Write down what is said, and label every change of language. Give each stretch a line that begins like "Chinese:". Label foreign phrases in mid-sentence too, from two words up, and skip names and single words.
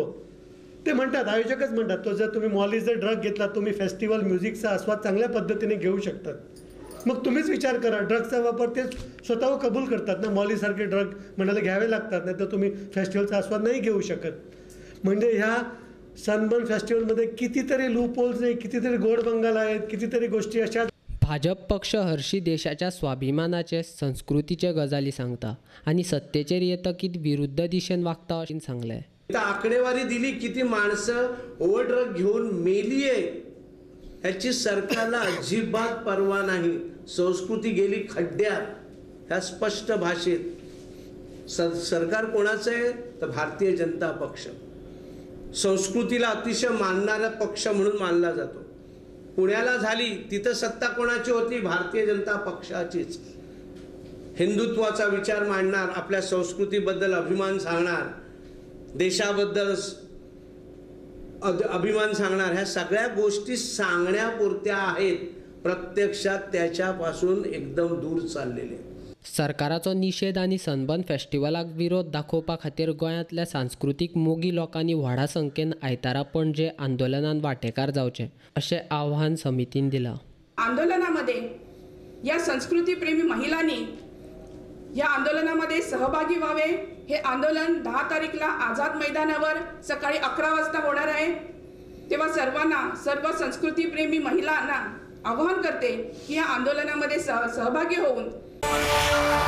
Marathi: ते म्हणतात, आयोजकच म्हणतात, तो जर तुम्ही मॉली जर ड्रग घेतला तुम्ही
English: festival music
Marathi: आस्वाद चांगल्या पद्धतीने घेऊ शकतात। मग तुम्हीच विचार करा, ड्रगचा वापर ते स्वतः कबूल करतात ना, मॉलीसारखे ड्रग म्हणाले घ्यावे लागतात, नाही तर तुम्ही फेस्टिवलचा आस्वाद नाही घेऊ शकत। म्हणजे ह्या सनबर्न फेस्टिवलमध्ये कितीतरी लूपहोल्स आहे, कितीतरी गोड बंगाल आहेत, कितीतरी गोष्टी अशा
Konkani: भाजप पक्ष हरशी देशाच्या स्वाभिमानाचे संस्कृतीचे गजाली सांगता आणि सत्तेचेर येतकीत विरुद्ध दिशेन वागता अशें सांगलें.
Marathi: आकडेवारी दिली किती माणसं ओव्हरड्रग घेऊन मेली आहे याची सरकारला अजिबात पर्वा नाही. संस्कृती गेली खड्ड्यात ह्या स्पष्ट भाषेत. सरकार कोणाचं आहे तर भारतीय जनता पक्ष. संस्कृतीला अतिशय मानणारा पक्ष म्हणून मानला जातो. पुण्याला झाली तिथं सत्ता कोणाची होती? भारतीय जनता पक्षाचीच. हिंदुत्वाचा विचार मांडणार, आपल्या संस्कृतीबद्दल अभिमान सांगणार, देशाबद्दल अभिमान सांगणार, ह्या सगळ्या गोष्टी सांगण्यापुरत्या आहेत, प्रत्यक्षात त्याच्यापासून एकदम दूर चाललेले.
Konkani: सरकाराचो निषेध आणि सनबर्न फेस्टिवलाक विरोध दाखोवपा खातीर गोंयांतल्या सांस्कृतीक मोगी लोकांनी व्हडा संख्येन आयतारा पणजे आंदोलनात वांटेकार जावचे अशें आव्हान समितीन दिलां.
Marathi: आंदोलनामध्ये या संस्कृतीप्रेमी महिलांनी या आंदोलनामध्ये सहभागी व्हावे. हे आंदोलन 10 तारीखला आझाद मैदानावर सकाळी 11 वाजता होणार आहे. तेव्हा सर्व संस्कृतीप्रेमी महिलांना आवाहन करते की या आंदोलनामध्ये सहभागी होऊन